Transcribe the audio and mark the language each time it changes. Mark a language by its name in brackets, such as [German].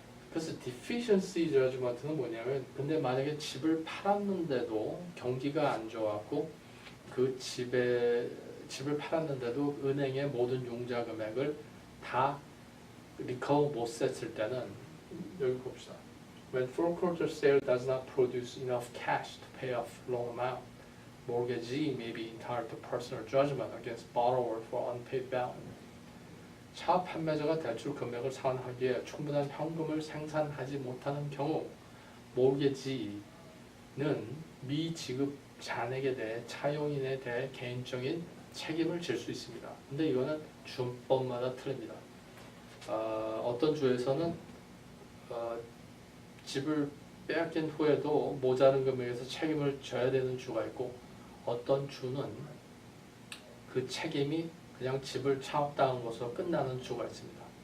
[Korean] 그래서 deficiency judgment는 뭐냐면 근데 만약에 집을 팔았는데도 경기가 안 좋았고 그 집을 팔았는데도 은행의 모든 융자 금액을 다 리커버 못 했을 때는 여기 봅시다. [English] When foreclosure sale does not produce enough cash to pay off loan amount, mortgagee may be entitled to personal judgment against borrower for unpaid balance. [Korean] 차압 판매자가 대출 금액을 상환하기에 충분한 현금을 생산하지 못하는 경우 모르게지는 미지급 잔액에 대해 차용인에 대해 개인적인 책임을 질 수 있습니다. 근데 이거는 주법마다 틀립니다. 어떤 주에서는 집을 빼앗긴 후에도 모자른 금액에서 책임을 져야 되는 주가 있고 어떤 주는 그 책임이 그냥 집을 차압당한 것으로 끝나는 주가 있습니다.